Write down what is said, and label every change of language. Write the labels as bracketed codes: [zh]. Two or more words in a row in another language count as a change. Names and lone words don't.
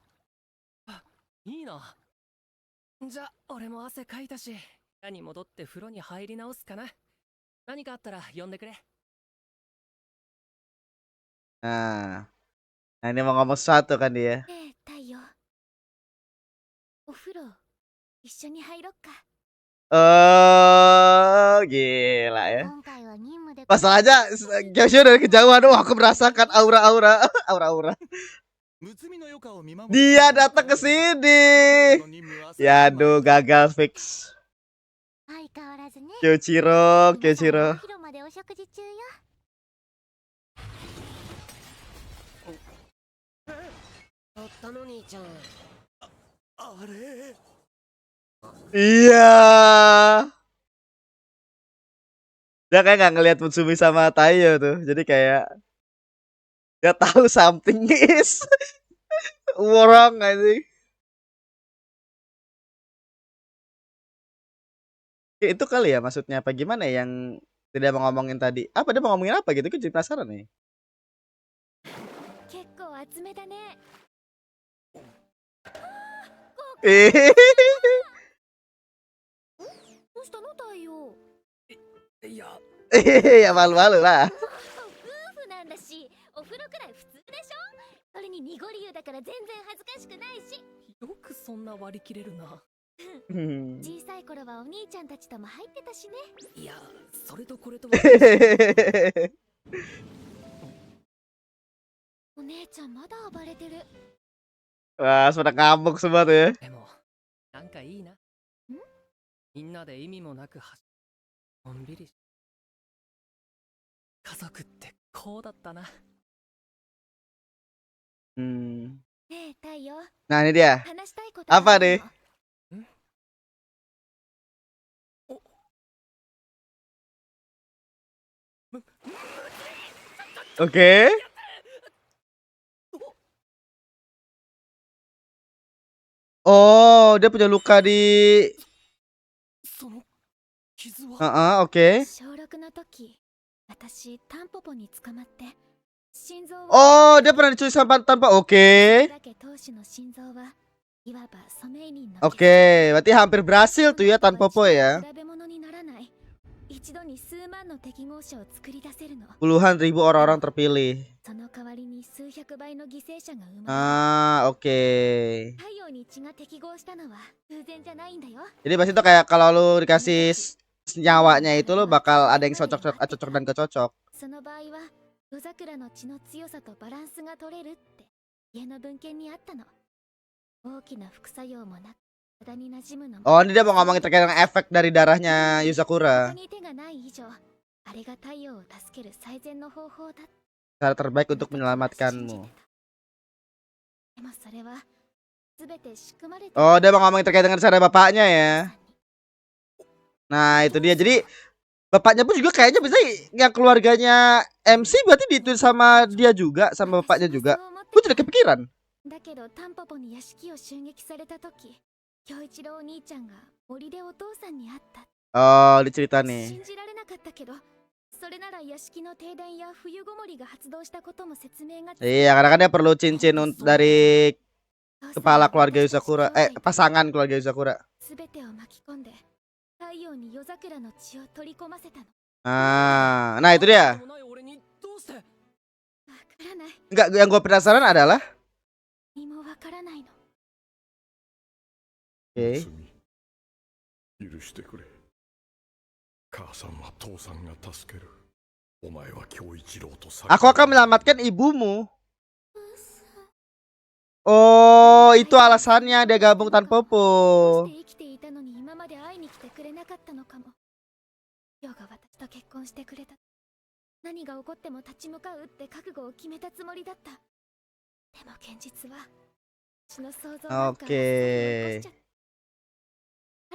[ja] いいな。じゃあ俺も汗かいたし、部屋に戻って風呂に入り直すかな。何かあったら呼んでくれ。 [id] Nah, nah ini mau ngomong sesuatu kan dia. [ja] ええ、太陽。お風呂、一緒に入ろっか。 [id] Oh, gila ya. [ja] 今回は任務で。 [id] Masalahnya Gyosho dari kejauhan, wah aku merasakan aura-aura, aura-aura. [ja] 睦みの余暇を見守る。 [id] Dia datang ke sini. Ya aduh, gagal fix. [ja] 相変わらずね。 [id] Kyochiro, [ja] 皆さん [id] Kyochiro. [ja] はお昼までお食事中よ。たったの兄ちゃん。あれ [id] Iya. Dia kayak nggak ngelihat Mutsumi sama Taiyo tuh. Jadi kayak dia tahu [en] something is wrong I think. [id] Ya, itu kali ya maksudnya apa gimana ya yang tidak mau ngomongin tadi. Apa dia mau ngomongin apa gitu? Gue jadi penasaran nih. [ja] 結構厚めだね。 [id] Eh. [ja] どうしたの太陽。いや、 [id] Ya malu-malu lah. [ja] 夫婦なんだし、お風呂くらい普通でしょ。それに濁り湯だから全然恥ずかしくないし。よくそんな割り切れるな。 Hmm. 小さい頃はお兄ちゃんたちとも入ってたしね。いや、それとこれとは。お姉ちゃんまだ暴れてる。 [id] Wah, sudah ngamuk semua tuh ya. [ja] でも、なんかいいな。みんなで意味もなく走る。のんびりし。家族ってこうだったな。 Hmm. ねえ太陽、 [id] Nah ini dia. [ja] 話したいこと [id] Apa [ja] ある [id] nih? [ja] の。 [id] Oke. Oh, dia punya luka di. [ja] その傷は。 [id] Oke. [ja] 小6の時、私タンポポに捕まって心臓を。 [id] Oh, dia pernah diculik sama tanpa. Oke. [ja] だけ当時の心臓はいわばソメイリンの。 [id] Oke, berarti hampir berhasil tuh ya tanpa Popo ya. [ja] 比べ物にならない。一度に数万の適合者を作り出せるの。 [id] Puluhan ribu orang-orang terpilih. [ja] その代わりに数百倍の犠牲者が生まれる。 [id] Ah, oke. [ja] 太陽に血が適合したのは偶然じゃないんだよ。 [id] Jadi pasti tuh kayak kalau lu dikasih nyawanya itu lu bakal ada yang cocok dan kecocok. [ja] その場合は夜桜の血の強さとバランスが取れるって家の文献にあったの。大きな副作用もなく体に馴染むのも。 [id] Oh, ini dia mau ngomongin terkait dengan efek dari darahnya [ja] 他 [id] Yuzakura. [ja] に手がない以上、あれが太陽を助ける最善の方法だ。 [id] Cara terbaik untuk menyelamatkanmu. [ja] でもそれは全て仕組まれて。 [id] Oh, dia mau ngomongin terkait dengan cara bapaknya ya. Nah, itu dia. Jadi bapaknya pun juga kayaknya bisa yang keluarganya MC berarti ditulis sama dia juga, sama bapaknya juga. Gue tidak kepikiran. [ja] だけどタンポポに屋敷を襲撃された時、京一郎お兄ちゃんが森でお父さんに会った。 [id] Oh, dicerita nih. [ja] 信じられなかったけど、それなら屋敷の停電や冬ごもりが発動したことも説明がつく。 [id] Iya, karena kan dia perlu cincin dari kepala keluarga Yuzakura, pasangan keluarga Yuzakura. [ja] すべてを巻き込んで太陽に夜桜の血を取り込ませたの。 [id] Ah, nah itu dia. [ja] でもない俺にどうして。わからない。 [id] Enggak, yang gue penasaran adalah, [ja] 何もわからないの。 [id] oke, [ja] 許してくれ。母さんは父さんが助ける。お前は京一郎と [id] Aku akan menyelamatkan ibumu. Oh, itu alasannya dia gabung tanpa [ja] どう [id] Popo. [ja] して生きていたのに今まで会いに来てくれなかったのかも。ヨが私と結婚してくれた。何が起こっても立ち向かうって覚悟を決めたつもりだった。でも現実は私の想像なんかあっさり起こしちゃった。